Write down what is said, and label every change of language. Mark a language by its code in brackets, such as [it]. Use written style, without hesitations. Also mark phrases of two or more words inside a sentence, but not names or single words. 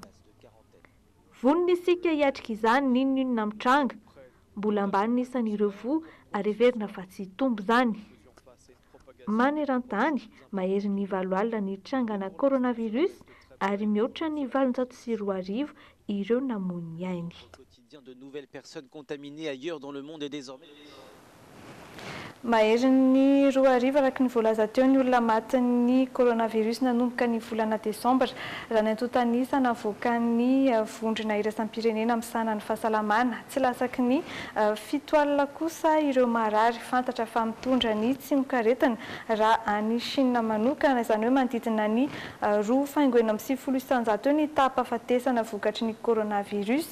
[mg] Vonona isika hiatrika izany n'inona mitranga. Mbola ambany n'isan'ireo voa ary heverina fa tsy tombo izany. Maneran-tany, mahery ny 7 alina ny trangana coronavirus ary mihoatra ny 720 ireo namony ainy. [fr] De nouvelles personnes contaminées ailleurs dans le monde est désormais. [mg] Mahery ny 2 arivo araka ny voalaza teo ny olona maty ny coronavirus nanomboka ny volana desambra. Raha ny antontanisa navoaka ny vondrona iraisam-pirenena misahana ny fahasalamana. Tsy lasaky ny 7 alina kosa ireo marary fantatra fa mitondra ny tsy mikaretina raha any Chine manokana, izany hoe manodidina ny 2,9 isanjato eo ny tapa-fatesana vokatry ny coronavirus.